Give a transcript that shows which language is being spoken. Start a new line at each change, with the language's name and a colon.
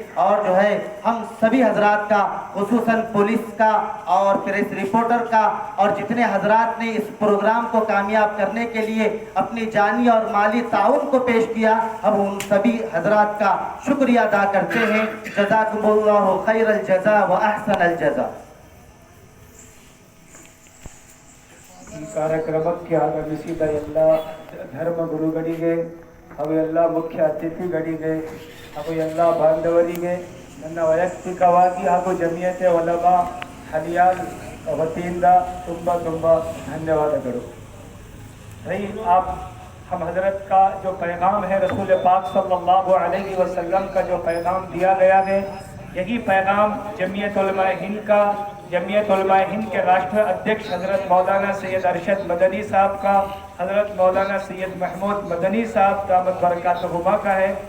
Hindi: और जो है हम सभी हजरात का, खुसूसन पुलिस का और प्रेस रिपोर्टर का और जितने हजरात ने इस प्रोग्राम को कामयाब करने के लिए अपनी जानी और माली ताउन को पेश किया, हम उन सभी हजरात का शुक्रिया अदा करते हैं।
Arabic: जज़ाकुमुल्लाहु खैरल जज़ा व अहसनल जज़ा।
Kannada: ಈ ಕಾರ್ಯಕ್ರಮಕ್ಕೆ ಆಗಮಿಸಿದ ಎಲ್ಲ ಧರ್ಮ ಗುರುಗಳಿಗೆ ಹಾಗೂ ಎಲ್ಲ ಮುಖ್ಯ ಅತಿಥಿಗಳಿಗೆ ಹಾಗೂ ಎಲ್ಲ ಬಾಂಧವರಿಗೆ ನನ್ನ ವೈಯಕ್ತಿಕವಾಗಿ ಹಾಗೂ ಜಮಿಯತೆ ಉಲಮಾ ಹಲಿಯಾಲ್ ವತಿಯಿಂದ ತುಂಬ ಧನ್ಯವಾದಗಳು।
Hindi: भाई आप हम हज़रत का जो पैगाम है, रसूल पाक सल्लल्लाहु अलैहि वसल्लम का जो पैगाम दिया गया है, यही पैगाम जमीयत उलमा हिंद का, जमीयत उलमा हिंद के राष्ट्रीय अध्यक्ष हज़रत मौलाना सैयद अरशद मदनी साहब का, हज़रत मौलाना सैयद महमूद मदनी साहब दामत बरकातहुमा का है।